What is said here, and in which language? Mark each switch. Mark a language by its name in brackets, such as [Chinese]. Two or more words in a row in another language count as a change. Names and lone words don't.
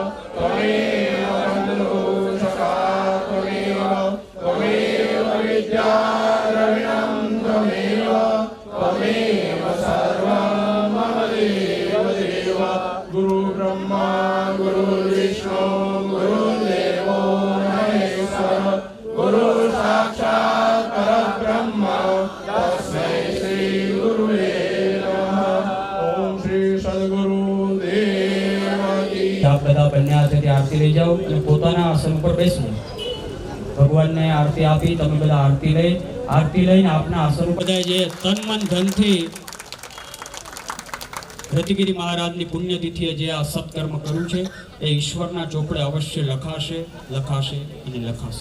[Sanskrit] बन्धुसखा त्वमेव विद्याद्रविणं त्वमेव सर्वं मम देव गुरु ब्रह्मा गुरुर्विष्णु गुरुर्देवो महेश्वर गुरु साक्षात् परब्रह्म तस्मै श्री गुरुवे नमः ओम श्री सद्गुरु देव की [Gujarati] આપ બધા બંને હાથેથી આરતી લઈ જાઓ અને પોતાના આસન ઉપર બેસો. ભગવાનને આરતી આપી તમે બધા આરતી લઈને આપના આસન ઉપર બધા જે તન મન ધનથી રતિગીરી મહારાજની પુણ્યતિથિએ જે આ સત્કર્મ કર્યું છે એ ઈશ્વરના ચોપડે અવશ્ય લખાશે અને લખાશે.